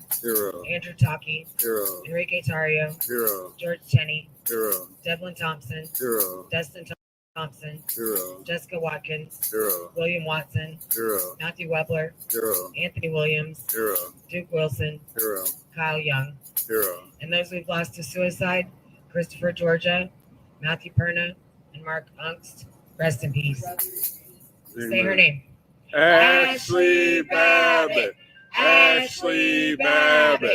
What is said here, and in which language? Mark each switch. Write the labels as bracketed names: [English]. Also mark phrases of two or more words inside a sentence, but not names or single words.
[English] Zero. Andrew Taki, Zero. Enrique Tario, Zero. George Cheney, Zero. Devlin Thompson, Zero. Dustin Thompson, Zero. Jessica Watkins, Zero. William Watson, Zero. Matthew Webler, Zero. Anthony Williams, Zero. Duke Wilson, Zero. Kyle Young. Zero. And those we've lost to suicide, Christopher Georgia, Matthew Perna, and Mark Ungst. Rest in peace. Say her name. Ashley Babbitt. Ashley Babbitt.